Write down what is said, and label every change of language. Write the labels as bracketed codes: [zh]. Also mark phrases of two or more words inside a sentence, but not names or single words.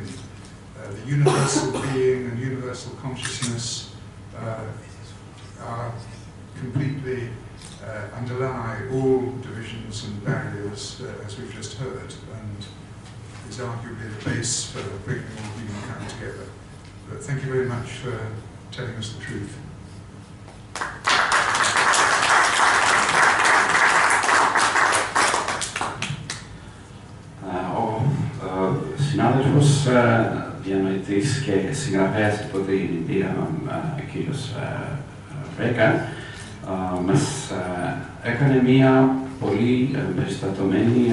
[en] The universal being and universal consciousness are completely underlie all divisions and barriers, as we've just heard, and is arguably the base for bringing all humankind together. But thank you very much for telling us the truth. [el] Ο συνάδελφος διανοητής και συγγραφέας από την Ινδία, κύριος Βρέκα, μας έκανε μία πολύ περιστατωμένη